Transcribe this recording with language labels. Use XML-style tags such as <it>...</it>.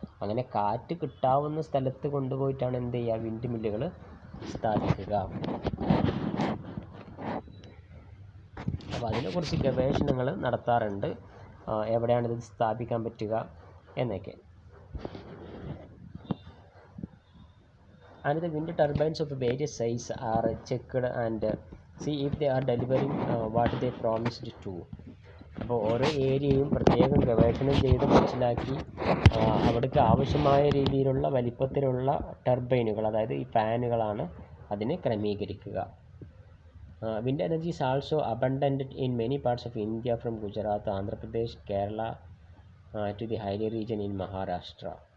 <ml>അങ്ങനെ കാറ്റ് കിട്ടാവുന്ന സ്ഥലത്ത് കൊണ്ടുപോയിട്ടാണ് എന്ത് ചെയ്യുക, വിൻഡ് മില്ലുകൾ സ്ഥാപിക്കുക. അപ്പോൾ അതിനെക്കുറിച്ച് ഗവേഷണങ്ങൾ നടത്താറുണ്ട്, എവിടെയാണിത് സ്ഥാപിക്കാൻ പറ്റുക എന്നൊക്കെ.</ml> <en>And the wind turbines of various size are checked and see if they are delivering what they promised to.</en> <ml>അപ്പോൾ ഓരോ ഏരിയയും പ്രത്യേകം ഗവേഷണം ചെയ്ത് മനസ്സിലാക്കി അവിടേക്ക് ആവശ്യമായ രീതിയിലുള്ള വലിപ്പത്തിലുള്ള ടർബൈനുകൾ, അതായത് ഈ ഫാനുകളാണ് അതിനെ ക്രമീകരിക്കുക.</ml> <en>Wind energy is also abundant in many parts of India from Gujarat, Andhra Pradesh, Kerala to the highly region in Maharashtra.</en>